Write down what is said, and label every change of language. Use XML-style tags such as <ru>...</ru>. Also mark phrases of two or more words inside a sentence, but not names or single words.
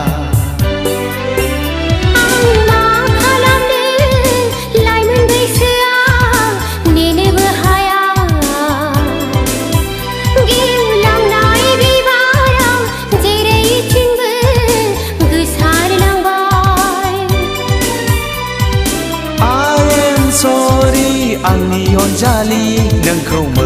<brx>आं मा खालामनो लाइमोन बैसोआ नेनोबो हाया गेवलांनाय बिबाराव जेरैथिंबो गोसारलांबाय</brx> <en>I am sorry</en> <brx>आंनि अनजालि नोंखौ</brx>